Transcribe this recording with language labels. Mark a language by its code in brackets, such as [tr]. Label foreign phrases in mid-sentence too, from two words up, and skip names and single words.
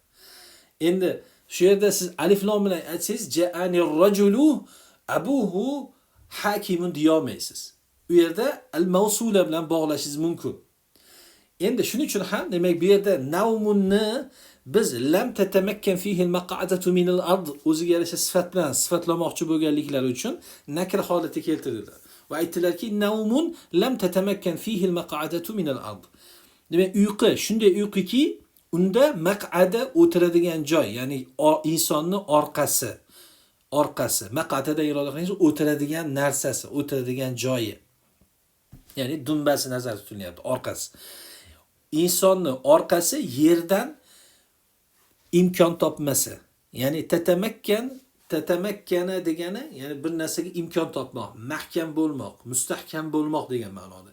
[uz] Endi shu yerda siz alif lam bilan aytsangiz, [ar] جاءني رجل أبوه حكيم [uz] deyolmaysiz. U yerda al-mavsula bilan bog'lashingiz mumkin. Endi shuning uchun ham demak bu yerda naumunni biz [ar] لم تتمكن فيه المقعدة من الأرض [uz] o'ziga yarasha sifat bilan sifatlamoqchi bo'lganliklari uchun nakr holati keltirdilar. Va aytdilarki, [ar] نوم لم تتمكن فيه المقعدة من الأرض. [uz] Demak, uyqu shunday uyquki, unda maq'ada o'tiradigan joy, ya'ni insonning orqasi, maq'adadan iroda qilinsa o'tiradigan narsasi, o'tiradigan joyi. Ya'ni dumbasi nazarda tutilyapti, orqasi. Insonning orqasi yerdan imkon topmasa, ya'ni tatamakkana degani, ya'ni bir narsaga imkon topmoq, mahkam bo'lmoq, mustahkam bo'lmoq degan ma'noda.